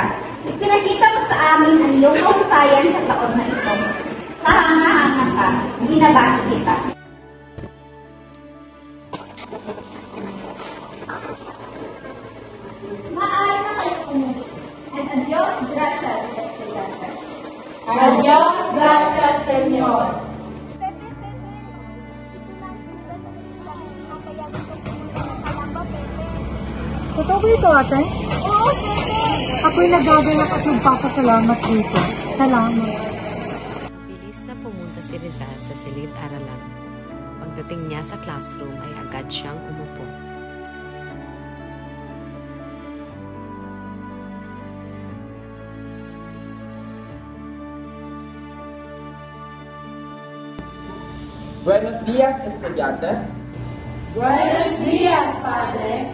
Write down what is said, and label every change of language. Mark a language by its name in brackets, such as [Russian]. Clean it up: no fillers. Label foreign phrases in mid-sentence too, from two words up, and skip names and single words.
[Filipino] Ipinakita mo sa amin ang iyong kahusayan sa taon na ito. Kahanga-hanga ka, binabati kita. Maaari na kayo umuwi. [Spanish] And adios, gracias, estudiantes. Adios, gracias, Senyor. [Filipino] Pepe, ito na ang sulat ng isang kaya gusto ko ng kalamba, Pepe. Totoo ba ito, ate? Oo, Pepe. Ako'y nagagalak at nagpapasalamat dito. Salamat. Mabilis na pumunta si Rizal sa silid-aralan. Pagdating niya sa classroom ay agad siyang umupo. [Spanish] Buenos días, estudiantes. Buenos días, Padre.